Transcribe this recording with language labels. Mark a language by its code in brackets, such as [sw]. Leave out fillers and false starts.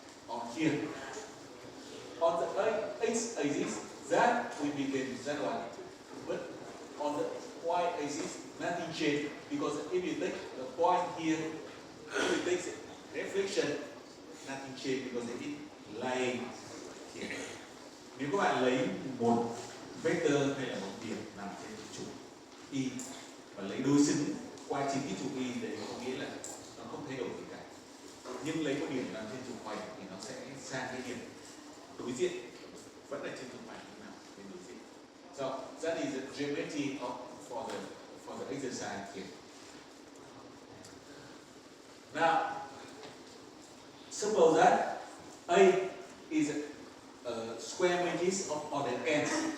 [en] On here, on the x-axis, that will be z1, but on the y-axis, nothing changed because if you take the point here, if you take the reflection, nothing changed because it is lying here. [vi] Nếu các bạn lấy một vector hay là một điểm nằm trên trục y và lấy đối xứng qua chính cái trục y, đấy có nghĩa là nó không thay đổi gì cả. Nhưng lấy một điểm nằm trên trục hoành thì nó sẽ sang cái điểm đối diện vẫn là trên trục hoành nhưng nào bên đối diện. [en] So that is the geometry for the exercise here. Now, suppose that A is a square matrix of order n.